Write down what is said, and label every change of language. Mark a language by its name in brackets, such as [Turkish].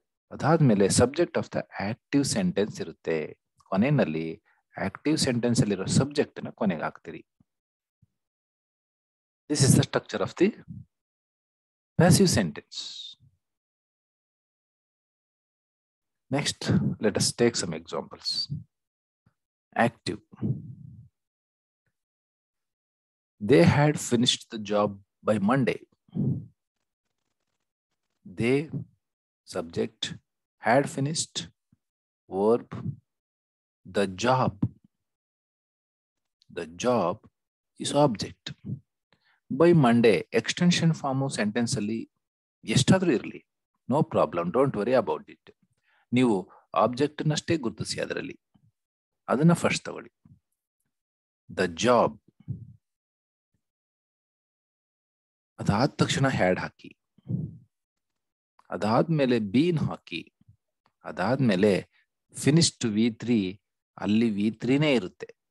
[Kannada] ಅದಾದ್ಮೇಲೆ subject of the active sentence ಇರುತ್ತೆ. ಕೊನೆಯಲ್ಲಿ ಆಕ್ಟಿವ್ ಸೆಂಟೆನ್ಸ್ ಅಲ್ಲಿರೋ ಸಬ್ಜೆಕ್ಟ್ ನ ಕೊನೆಗೆ ಹಾಕ್ತೀರಿ. [English] This is the structure of the passive sentence. Next, let us take some examples. Active. They had finished the job by Monday. They, subject, had finished, verb, the job. The job is object. By Monday, extension form sentence [Kannada] ಅಲ್ಲಿ ಎಷ್ಟಾದ್ರೂ ಇರಲಿ, [English] No problem, don't worry about it. [Kannada] ನೀವು object ನಷ್ಟೇ ಗುರುತಿಸಿ ಅದರಲ್ಲಿ, ಅದನ್ನ first ತಗೊಳ್ಳಿ. The job, ಅದಾದ ತಕ್ಷಣ ಹ್ಯಾಡ್ ಹಾಕಿ, ಅದಾದ್ಮೇಲೆ ಬೀನ್ ಹಾಕಿ, ಅದಾದ್ಮೇಲೆ ಫಿನಿಶ್ಡ್ V3, ಅಲ್ಲಿ V3ನೇ ಇರುತ್ತೆ.